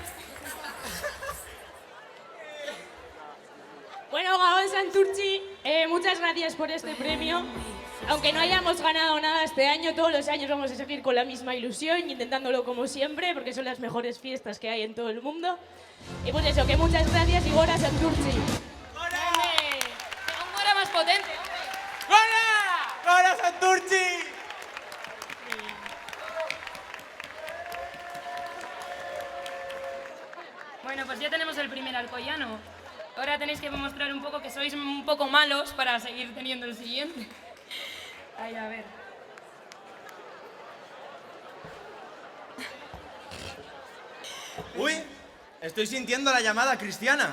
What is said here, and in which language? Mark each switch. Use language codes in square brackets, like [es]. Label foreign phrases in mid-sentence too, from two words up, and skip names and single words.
[es] Bueno, Gabón Santurtzi, muchas gracias por este premio. Aunque no hayamos ganado nada este año, todos los años vamos a seguir con la misma ilusión, intentándolo como siempre, porque son las mejores fiestas que hay en todo el mundo. Y pues eso, que muchas gracias y Gora Santurtzi. ¡Gora! ¡Un Gora más potente! ¡Gora! ¡Gora Santurtzi! Bueno, pues ya tenemos el primer Alcoyano. Ahora tenéis que demostrar un poco que sois un poco malos para seguir teniendo el siguiente. Ay, a ver. Uy, estoy sintiendo la llamada cristiana.